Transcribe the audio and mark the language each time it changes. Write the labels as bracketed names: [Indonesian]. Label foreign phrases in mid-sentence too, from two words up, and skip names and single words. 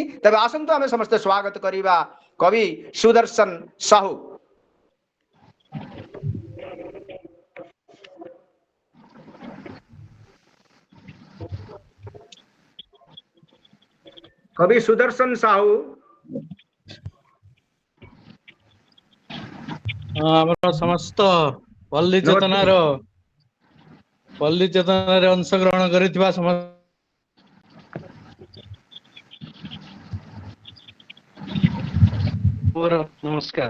[Odia] ତେବେ ଆସନ୍ତୁ ଆମେ ସମସ୍ତ ସ୍ୱାଗତ କରିବା କବି ସୁଦର୍ଶନ ସାହୁ। कवि सुदर्शन साहू ଆମର ସମସ୍ତ ପଲ୍ଲୀ ଚେତନାର ଅଂଶଗ୍ରହଣ କରିଥିବା ମୋର ନମସ୍କାର।